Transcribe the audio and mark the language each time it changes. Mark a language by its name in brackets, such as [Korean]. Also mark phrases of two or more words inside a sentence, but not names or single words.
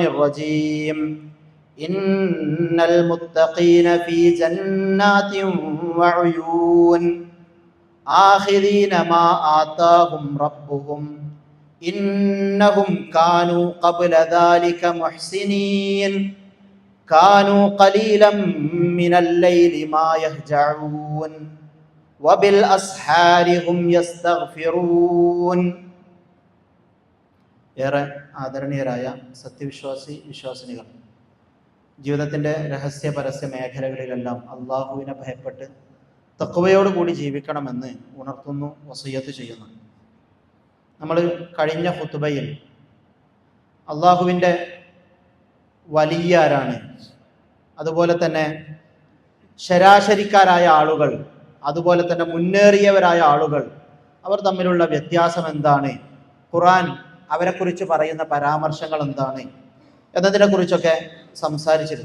[Arabic] الرجيم إن المتقين في جنات وعيون آخذين ما آتاهم ربهم إنهم كانوا قبل ذلك محسنين كانوا قليلا من الليل ما يهجعون وبالأسحار هم يستغفرون [Malayalam] ഏറെ ആദരണീയരായ വിശ്വാസിനികൾ, ജീവിതത്തിൻ്റെ രഹസ്യ പരസ്യ മേഖലകളിലെല്ലാം അള്ളാഹുവിനെ ഭയപ്പെട്ട് തഖ്വയോടുകൂടി ജീവിക്കണമെന്ന് ഉണർത്തുന്നു, വസിയ്യത്ത് ചെയ്യുന്നു. നമ്മൾ കഴിഞ്ഞ ഖുത്ബയിൽ അള്ളാഹുവിൻ്റെ വലിയാരാണ്, അതുപോലെ തന്നെ ശരാശരിക്കാരായ ആളുകൾ, അതുപോലെ തന്നെ മുന്നേറിയവരായ ആളുകൾ, അവർ തമ്മിലുള്ള വ്യത്യാസം എന്താണ്, ഖുർആൻ അവരെക്കുറിച്ച് പറയുന്ന പരാമർശങ്ങൾ എന്താണ് എന്നതിനെക്കുറിച്ചൊക്കെ സംസാരിച്ചിരുന്നു.